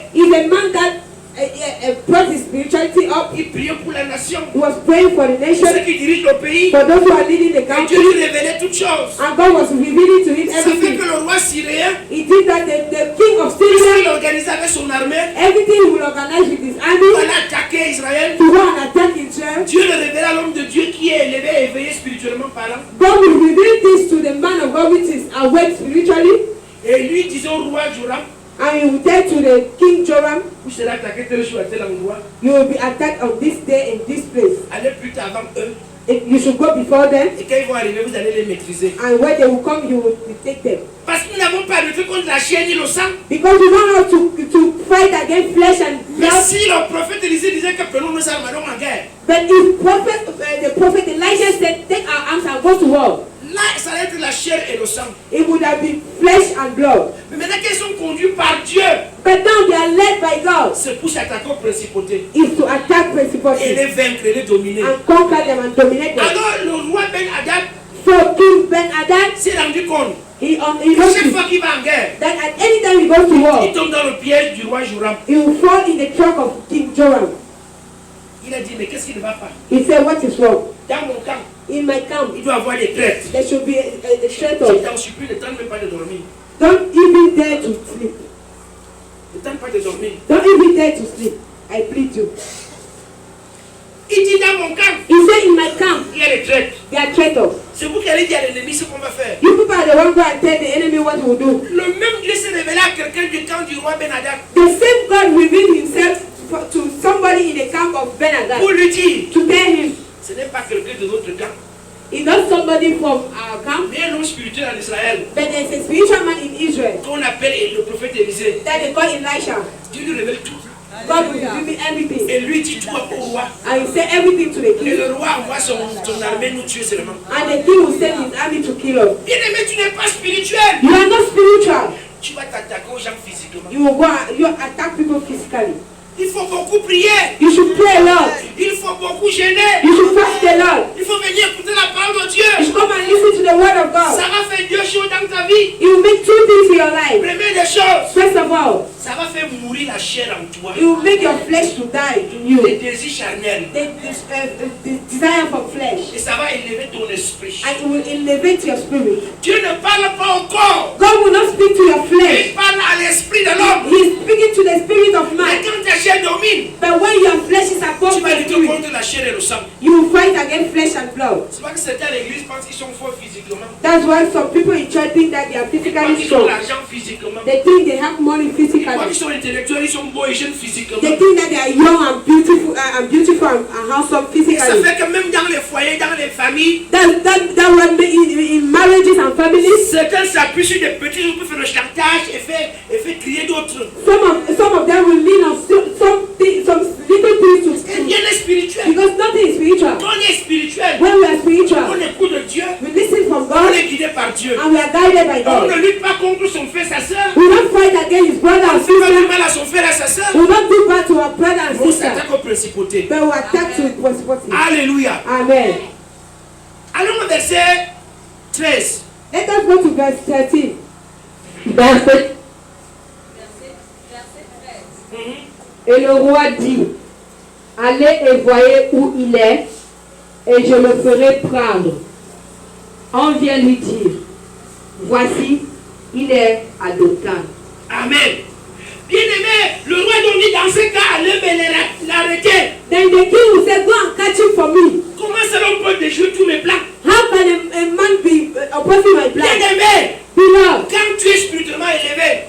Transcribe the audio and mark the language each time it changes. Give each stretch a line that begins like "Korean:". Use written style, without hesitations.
English: He's a man that brought his spirituality up.
French: Il priait pour la nation,
English: He was praying for the
French: pour
English: nation,
French: ceux qui dirigent le pays.
English: for those who are leading the
French: Et Dieu
English: country,
French: lui révélait toutes choses.
English: and God was revealing to him
French: Ça fait
English: everything.
French: que le roi syrien,
English: He did that. The king of
French: puisqu'il
English: Syria,
French: organisait avec son armée,
English: everything he will organize with his
French: pour
English: army
French: aller attaquer Israël,
English: to go and attack Israel.
French: Dieu le révéla à l'homme de Dieu qui est élevé et éveillé spirituellement parlant.
English: God will reveal this to the man of God which is awake spiritually,
French: Et lui disait au roi Joram,
English: and he will tell to the king Joram,
French: vous serez attaqué tel jour à tel endroit.
English: you will be attacked on this day in this place.
French: Allez plus tard avant eux.
English: You should go before them,
French: Et quand ils vont arriver, vous allez les maîtriser.
English: and when they will come, you will take them.
French: Parce que nous n'avons pas lutté contre la chair ni le sang.
English: Because you don't have to fight against flesh and
French: Mais
English: blood.
French: si le prophète Élisée disait que prenons nos armes, allons en guerre.
English: But if the prophet Elijah said, take our arms and go to war,
French: Là, ça allait être la chair et le sang.
English: it would have been flesh and blood.
French: Mais maintenant qu'ils sont conduits par Dieu,
English: But now they are led by God.
French: c'est pour s'attaquer aux principautés.
English: Is to attack
French: Et
English: principalities
French: les vaincre et les dominer.
English: and conquer them and dominate them.
French: Alors le roi Ben-Hadad
English: So King Ben-Hadad,
French: s'est rendu compte
English: he
French: que
English: knows
French: chaque fois qu'il va en guerre,
English: that at any time he goes to
French: il
English: war,
French: tombe dans le piège du roi Joram.
English: he will fall in the trap of King Joram.
French: Il a dit, mais qu'est-ce qui ne va pas?
English: He said, what is wrong?
French: Dans mon camp,
English: In my camp,
French: il doit avoir des traites.
English: there should be a
French: Je
English: shelter.
French: t'en supplie, ne tente même pas de dormir.
English: Don't even dare to sleep.
French: Ne tente pas de dormir.
English: Don't even dare to sleep. I plead you.
French: Il dit, dans mon camp,
English: He said, in my camp,
French: il y a des traites.
English: there are traitors.
French: C'est vous qui allez dire à l'ennemi ce qu'on va faire.
English: You people are the one who are telling the enemy what he will do.
French: Le même Dieu s'est révélé à quelqu'un du camp du roi Ben-Hadad
English: The same God revealed himself to somebody in the camp of Ben-Hadad
French: pour lui dire,
English: to tell him,
French: ce n'est pas quelqu'un de notre camp,
English: he's not somebody from our camp,
French: mais un homme spirituel en Israël
English: but there's a spiritual man in Israel
French: qu'on appelle le prophète Élisée.
English: that they call Elisha.
French: Dieu lui révèle tout.
English: God will reveal me everything.
French: Et lui dit tout au roi.
English: And he said everything to the
French: Et
English: king.
French: le roi envoie son armée nous tuer seulement.
English: And the king will send his army to kill us.
French: Bien aimé, tu n'es pas spirituel.
English: You are not spiritual.
French: Tu vas t'attaquer aux gens physiquement.
English: You will go and you attack people physically.
French: Il faut beaucoup prier.
English: You should pray a lot.
French: Il faut beaucoup gêner.
English: You should fast a lot.
French: Il faut venir écouter la parole de
English: You
French: Dieu.
English: should come and listen to the word of God.
French: Ça va faire deux choses dans ta vie.
English: It will make two things in your life.
French: Première des choses,
English: First of all,
French: ça va faire mourir la chair en toi.
English: it will make your flesh to die in you.
French: Les désirs charnels.
English: The desire for flesh.
French: Et ça va élever ton esprit.
English: And it will elevate your spirit.
French: Dieu ne parle pas au corps.
English: God will not speak to your
French: Il
English: flesh.
French: parle à l'esprit de l'homme.
English: He is speaking to the spirit of
French: Mais
English: man.
French: quand ta chair chair domine,
English: But when your flesh is above
French: tu vas
English: the
French: lutter
English: spirit,
French: contre la chair et le sang.
English: you will fight against flesh and blood.
French: C'est pas que certains à l'église pensent qu'ils sont forts physiquement.
English: That's why some people in church think that they are
French: Ils pensent
English: physically
French: qu'ils ont
English: strong.
French: l'argent physiquement.
English: They think they have money
French: Ils pensent
English: physically.
French: qu'ils sont intellectuels, ils sont beaux et jeunes physiquement.
English: They think that they are young and beautiful and handsome
French: Et ça
English: physically.
French: fait que même dans les foyers, dans les familles,
English: That when in marriages and families,
French: certains s'appuient sur des petits choses pour faire le chantage et faire crier d'autres.
English: some of them will lean on some little things
French: Et rien n'est spirituel.
English: because nothing is spiritual.
French: On est spirituel.
English: When we are
French: On
English: spiritual,
French: écoute de Dieu.
English: we listen from
French: On
English: God
French: est guidé par Dieu.
English: and we are guided by
French: On
English: God.
French: ne lutte pas contre son frère, sa soeur.
English: We don't fight against his brother
French: On
English: and
French: ne fait pas du
English: sister.
French: mal à son frère et à sa soeur.
English: We don't do bad to our brother and
French: On
English: sister.
French: s'attaque aux principautés.
English: But we attack to principality.
French: Alléluia.
English: Amen.
French: Allons au verset 13.
English: Let us go to verse 13.
French: Verset 13. Et le roi dit, allez et voyez où il est, et je le ferai prendre. On vient lui dire, voici, il est à Dothan. Amen. Bien-aimé, le roi donc dit dans ce cas, allez me l'arrêter.
English: Then the king will say, go and catch him for me.
French: Comment ça l'on peut déjouer tous mes plans?
English: How can a man be opposing my plan?
French: Bien-aimé,
English: Beloved,
French: quand tu es spirituellement élevé,